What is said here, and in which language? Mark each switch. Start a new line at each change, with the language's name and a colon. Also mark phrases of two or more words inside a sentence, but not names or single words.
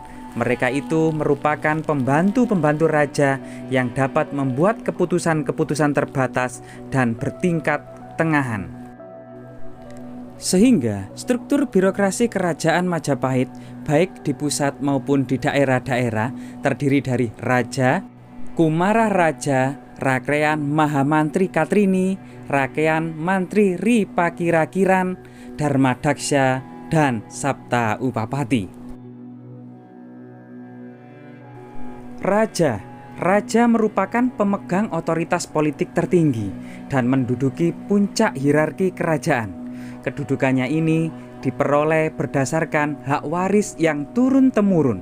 Indonesian: Mereka itu merupakan pembantu-pembantu raja yang dapat membuat keputusan-keputusan terbatas dan bertingkat tengahan. Sehingga struktur birokrasi kerajaan Majapahit baik di pusat maupun di daerah-daerah terdiri dari raja, Kumararaja, Rakrean Mahamantri Katrini, Rakean Mantri Ripakira-kiran, Dharmadaksa, dan Sapta Upapati. Raja merupakan pemegang otoritas politik tertinggi dan menduduki puncak hierarki kerajaan. Kedudukannya ini diperoleh berdasarkan hak waris yang turun-temurun.